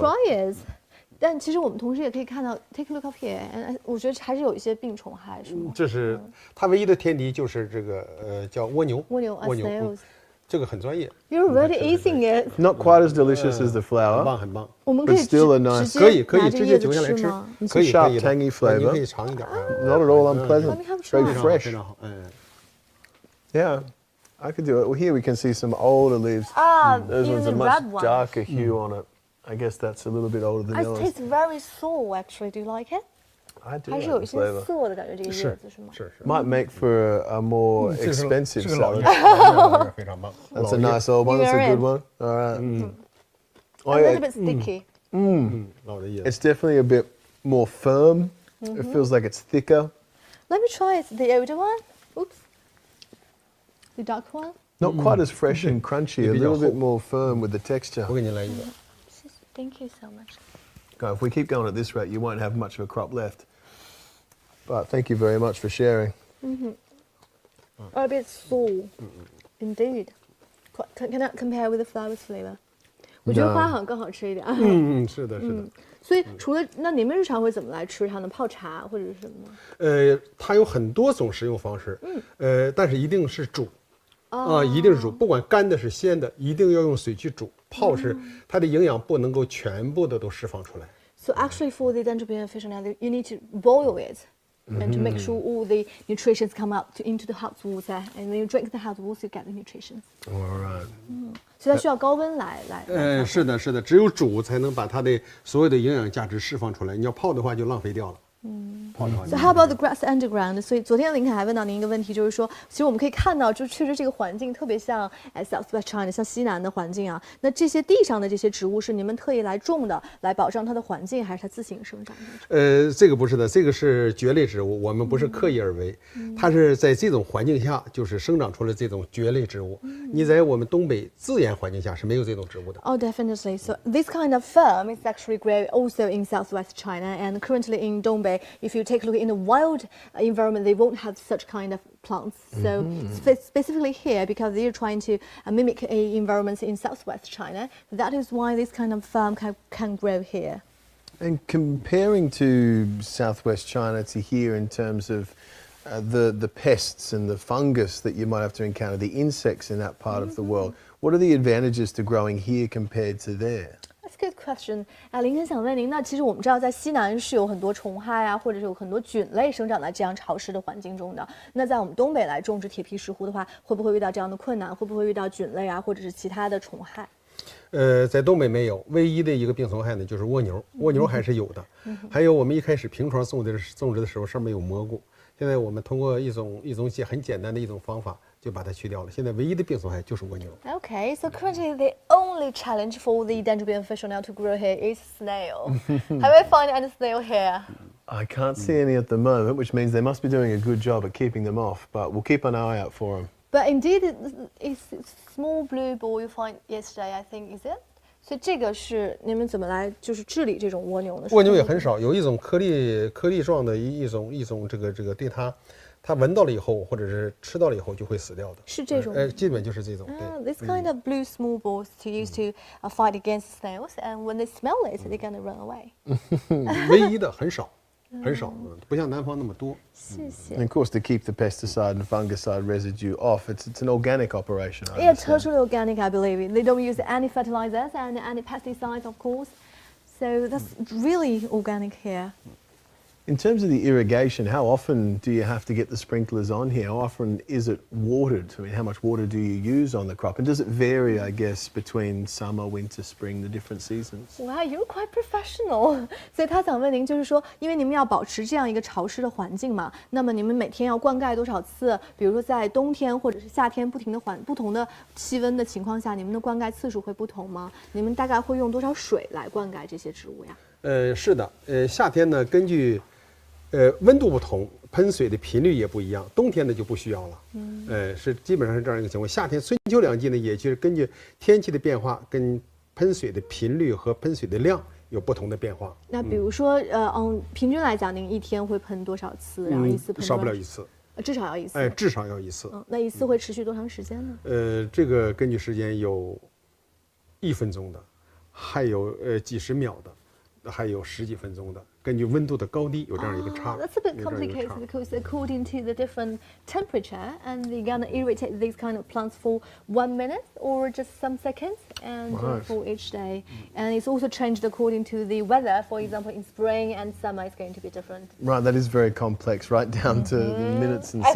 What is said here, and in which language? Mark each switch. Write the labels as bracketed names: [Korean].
[English] Try it. [Chinese] 但其实我们同时也可以看到 ， [English] take a look up here， [Chinese] 我觉得还是有一一些病虫害，是吗？这是它唯一的天敌，就是这个叫蜗牛。蜗牛 snails。 这个很专业。 [English] You're already eating it. Not quite as delicious as the flower. [Chinese] 很棒，很棒。我们可以 [English] still a nice. [Chinese] 可以直接嚼下来吃。可以 [English] sharp, tangy flavor. [Chinese] 你可以尝一点。 [English] Not at all unpleasant. Very fresh. [Chinese] 非常好。 [English] Yeah. I could do it. Well, here we can see some older leaves. Those ones are much darker hue on it. I guess that's a little bit older than yours. It tastes very sour, actually. Do you like it? I do. [Chinese] 还是有一些涩的感觉，这个叶子是吗？是。 [English] Might make for a more expensive salad. [Chinese] 非常棒。 [English] That's a nice old one. That's a good one. All right. A little bit sticky. It's definitely a bit more firm. It feels like it's thicker. Let me try it. The older one. Oops. The dark one. Not quite as fresh and crunchy. A little bit more firm with the texture. 我给你来一个。 Thank you so much. God, if we keep going at this rate, you won't have much of a crop left. But thank you very much for sharing. A bit sour, indeed. Cannot compare with the flowers flavor. [Chinese] 我觉得花好像更好吃一点。是的，是的。所以除了那你们日常会怎么来吃它呢？泡茶或者是什么吗？它有很多种食用方式。但是一定是煮。一定是煮，不管干的是鲜的，一定要用水去煮。泡是它的营养不能够全部的都释放出来。 [English] So actually, for the Dendrobium officinale, you need to boil it, and to make sure all the nutrients come up into the hot water, and when you drink the hot water, you get the nutrients. All right. [Chinese] 所以它需要高温来。是的，是的，只有煮才能把它的所有的营养价值释放出来。你要泡的话就浪费掉了。 [English] So how about the grass underground? [Chinese] 所以昨天林凯还问到您一个问题，就是说，其实我们可以看到，就确实这个环境特别像Southwest China， 像西南的环境啊。那这些地上的这些植物是你们特意来种的，来保障它的环境，还是它自行生长的？这个不是的，这个是蕨类植物，我们不是刻意而为，它是在这种环境下就是生长出了这种蕨类植物。你在我们东北自然环境下是没有这种植物的。 [English] Oh, definitely. So this kind of firm is actually grown also in Southwest China, and currently in Dongbei. If you take a look in the wild environment, they won't have such kind of plants. So specifically here, because they're trying to mimic a environment in Southwest China, that is why this kind of farm can grow here. And comparing to Southwest China to here in terms of the pests and the fungus that you might have to encounter, the insects in that part of the world, What are the advantages to growing here compared to there? That's a good question. [Chinese] 林肯想问您，那其实我们知道，在西南是有很多虫害啊，或者是有很多菌类生长在这样潮湿的环境中的。那在我们东北来种植铁皮石斛的话，会不会遇到这样的困难？会不会遇到菌类啊，或者是其他的虫害？在东北没有，唯一的一个病虫害呢就是蜗牛，蜗牛还是有的。还有我们一开始平床种植的时候，上面有蘑菇，现在我们通过一种很简单的一种方法。就把它去掉了。现在唯一的病虫害就是蜗牛。 [English] Okay, so currently the only challenge for the Dendrobium officinale to grow here is snail. Have you found any snail here? I can't see any at the moment, which means they must be doing a good job at keeping them off. But we'll keep an eye out for them. But indeed, it's small blue ball you find yesterday, I think, is it? [Chinese] 所以这个是你们怎么来就是治理这种蜗牛呢？蜗牛也很少，有一种颗粒状的一种这个对它闻到了以后，或者是吃到了以后就会死掉的。是这种？基本就是这种。 [English] This kind of blue small balls to use to fight against snails, and when they smell it, they're gonna run away. [Chinese] 唯一的很少，很少，不像南方那么多。谢谢。 [English] And of course, to keep the pesticide and fungicide residue off, it's an organic operation. Yeah, totally organic, I believe. They don't use any fertilizers and any pesticides, of course. So that's really organic here. In terms of the irrigation, how often do you have to get the sprinklers on here? How often is it watered? I mean, how much water do you use on the crop? And does it vary, I guess, between summer, winter, spring, the different seasons? Wow, you're quite professional. [Chinese] 所以他想问您，就是说，因为你们要保持这样一个潮湿的环境嘛，那么你们每天要灌溉多少次？比如说在冬天或者是夏天不同的气温的情况下，你们的灌溉次数会不同吗？你们大概会用多少水来灌溉这些植物呀？是的，夏天呢，根据温度不同，喷水的频率也不一样。冬天的就不需要了。是基本上是这样一个情况。夏天春秋两季呢，也就是根据天气的变化，跟喷水的频率和喷水的量有不同的变化。那比如说，平均来讲，您一天会喷多少次？然后一次喷少不了一次。至少要一次。至少要一次。那一次会持续多长时间呢？这个根据时间有1分钟的，还有几十秒的，还有10几分钟的。根据温度的高低有这样一个差。 [English] That's a bit complicated because according to the different temperature, and they're gonna irrigate these kind of plants for 1 minute or just some seconds, and for each day. And it's also changed according to the weather. For example, in spring and summer, it's going to be different. Right, that is very complex, right down to minutes and seconds.